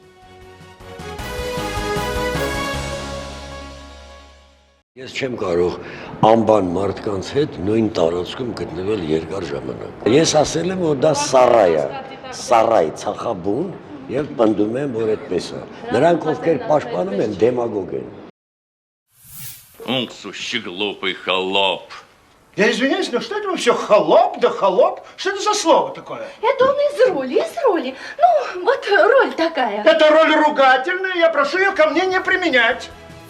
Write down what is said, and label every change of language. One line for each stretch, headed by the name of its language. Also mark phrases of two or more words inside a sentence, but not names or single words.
Armenian: Ես չեմ կարող անբան մարդկանց հետ նույն տարածքում գտնվել երկար ժամանակ։ Ես ասել եմ, որ դա սարայ է, սարայ, ցախաբուն եւ պնդում եմ, որ այդպես է։ Նրանք, ովքեր պաշտպանում են, դեմագոգ են։
Russian: Он сущий глупый холоп. Я извиняюсь, но что это вы все холоп да холоп? Что это за слово такое? Это он из роли. Ну, вот роль такая. Это роль ругательная, я прошу ее ко мне не применять.